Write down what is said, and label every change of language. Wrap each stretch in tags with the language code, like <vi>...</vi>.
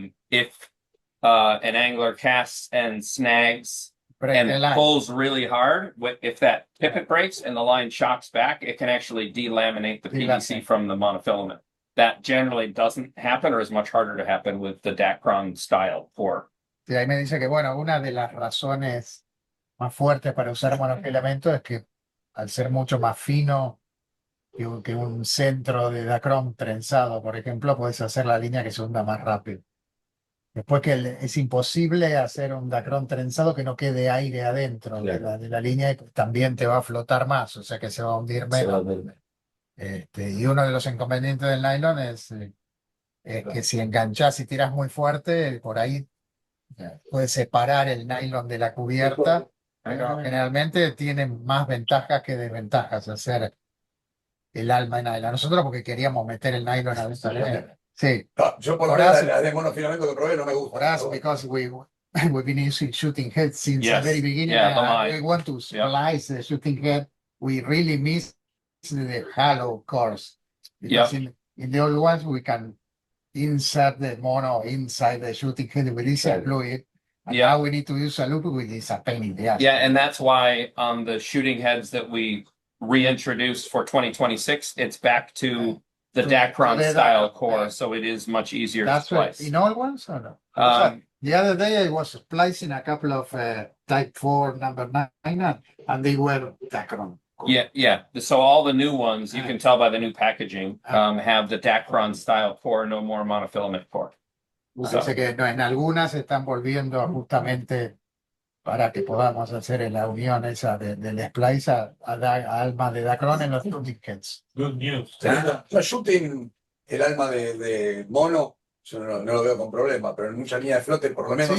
<en>If an angler casts and snags and it pulls really hard, if that pipet breaks and the line shocks back, it can actually delaminate the PVC from the monofilament. That generally doesn't happen or is much harder to happen with the Dacron style core.</en> <es>Y ahí me dice que, bueno, una de las razones más fuertes para usar monofilamento es que al ser mucho más fino que un centro de Dacron trenzado, por ejemplo, puedes hacer la línea que se hunda más rápido. Después que es imposible hacer un Dacron trenzado que no quede aire adentro de la línea y también te va a flotar más, o sea que se va a hundir menos. Y uno de los inconvenientes del nylon es que si enganchás y tiras muy fuerte, por ahí puedes separar el nylon de la cubierta, pero generalmente tiene más ventajas que desventajas hacer el alma de nylon. Nosotros porque queríamos meter el nylon adentro. Sí. No, yo por la de monofilamento que probé no me gusta.</es> <en>For us, because we've been using shooting heads since the very beginning. Yeah, we want to splice the shooting head. We really miss the hollow cores. Because in the old ones, we can insert the mono inside the shooting head with this fluid. And now we need to use a loop with this a pain in the ass. Yeah, and that's why on the shooting heads that we reintroduced for 2026, it's back to the Dacron style core, so it is much easier to splice. In all ones or no? The other day I was splicing a couple of Type 4 number 9 and they were Dacron. Yeah. So all the new ones, you can tell by the new packaging, have the Dacron style core, no more monofilament core.</en> <es>Dice que no, en algunas se están volviendo justamente para que podamos hacer la unión esa del splice a alma de Dacron en los shooting heads.</es> <en>Good news.</en> <es>Yo shooting, el alma de mono, yo no lo veo con problema, pero en muchas líneas de flote, por lo menos,</es>